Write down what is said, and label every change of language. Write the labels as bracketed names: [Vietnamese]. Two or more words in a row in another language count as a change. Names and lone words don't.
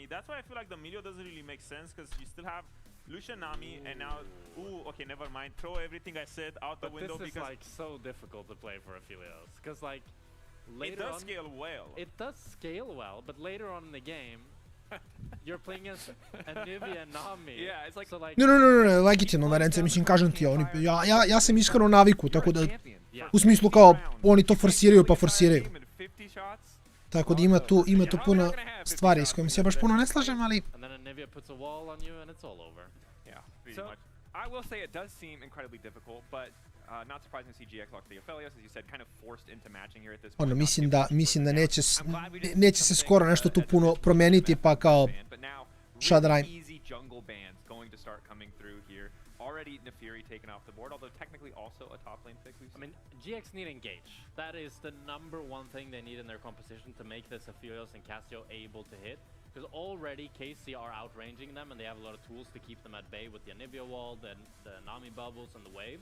[English] That's why I feel like the Milio doesn't really make sense, because you still have Lucian, Nami, and now... Ooh, okay, never mind. Throw everything I said out the window because... This is like so difficult to play for Aphelios, because like... Later it does scale well. It does scale well, but later on in the game, you're playing against Anivia and Nami. Yeah, it's like... So like... [Serbian] Ne, legitimno, Merence, mislim, kažem ti, ja sam iskreno naviku, tako da... U smislu kao, oni to forsiraju pa forsiraju. Tako da ima tu puno stvari s kojim se ja baš puno ne slažem, ali... [English] So, I will say it does seem incredibly difficult, but not surprising to see GX lock the Aphelios, as you said, kind of forced into matching here at this point. [Serbian] Mislim da neće se skoro nešto tu puno promeniti, pa kao... Šta da radim? [English] Easy jungle bans going to start coming through here. Already Nefiri taken off the board, although technically also a top lane pick. I mean, GX need engage. That is the #1 thing they need in their composition to make this Aphelios and Cassio able to hit. Because already KC are outranging them, and they have a lot of tools to keep them at bay with the Anivia wall, the Nami bubbles, and the waves.